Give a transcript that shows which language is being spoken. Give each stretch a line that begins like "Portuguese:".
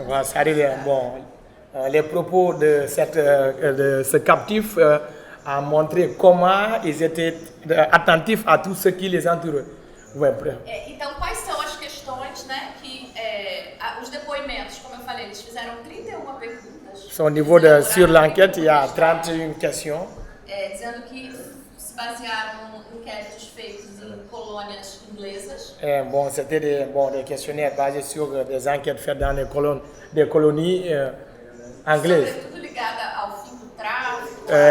French: Voilà, c'est-à-dire, les propos de ce captif a montré comment ils étaient attentifs à tout ce qui les entourait. Ouais,
Portuguese: Então, quais são as questões, né, que os depoimentos, como eu falei, eles fizeram 31 perguntas.
French: Au niveau sur l'enquête, il y a 31 questions.
Portuguese: Dizendo que se basearam em inquéritos feitos em colônias inglesas.
French: C'était des questionnaires basés sur des enquêtes faites dans des colonies anglaises.
Portuguese: Sobretudo ligada ao fim do tráfico,